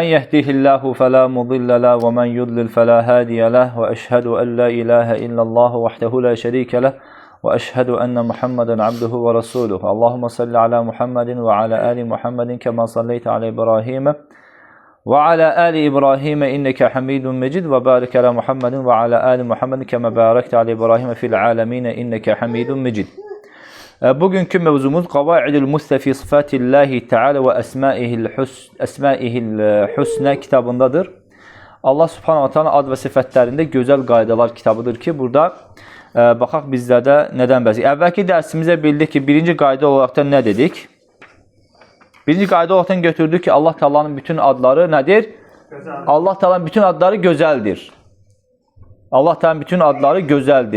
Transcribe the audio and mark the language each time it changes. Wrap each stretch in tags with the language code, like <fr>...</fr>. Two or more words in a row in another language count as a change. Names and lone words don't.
<ar>يهده الله فلا مضل له ومن يضلل فلا هادي له وأشهد أن لا إله إلا الله وحده لا شريك له وأشهد أن محمدا عبده ورسوله اللهم صل على محمد وعلى آل محمد كما صليت على إبراهيم وعلى آل إبراهيم إنك حميد مجيد وبارك على محمد وعلى آل محمد كما باركت على إبراهيم في العالمين إنك حميد مجيد.</ar> <tr>Bugünkü mevzumuz Kavaidul Mustafi Sıfatillahi Teala ve Esmaihil Husna kitabındadır.</tr> <ar>الله سبحانه وتعالى</ar> <az>ad ve sıfatlarında gözəl qaydalar kitabıdır ki, burada baxaq bizlərdə nədən bəzi. Əvvəlki dərsimizdə bildik ki, birinci qayda olaraqdan nə dedik? Birinci qayda olaraqdan götürdük ki, Allah Taala'nın bütün adları nədir? Gözəl. Allah Taala'nın bütün adları gözəldir. Allah Taala'nın bütün adları gözəldir.</az>